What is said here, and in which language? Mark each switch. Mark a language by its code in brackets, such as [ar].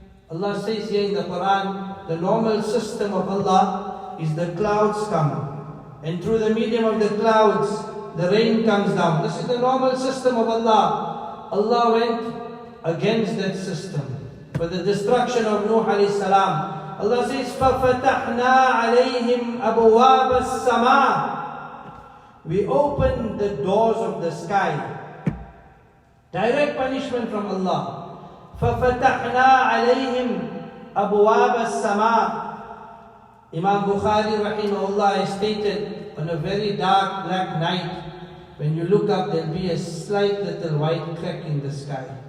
[en] Allah says here in the Quran, the normal system of Allah is the clouds come. And through the medium of the clouds, the rain comes down. This is the normal system of Allah. Allah went against that system for the destruction of Nuh alayhi salam. Allah says, [ar] فَفَتَحْنَا عَلَيْهِمْ أَبْوَابَ السَّمَاءِ. [en] We opened the doors of the sky. Direct punishment from Allah. [ar] فَفَتَحْنَا عَلَيْهِمْ أَبْوَابَ السَّمَاءِ. [en] Imam Bukhari rahimahullah stated, on a very dark black night, when you look up, there'll be a slight little white crack in the sky.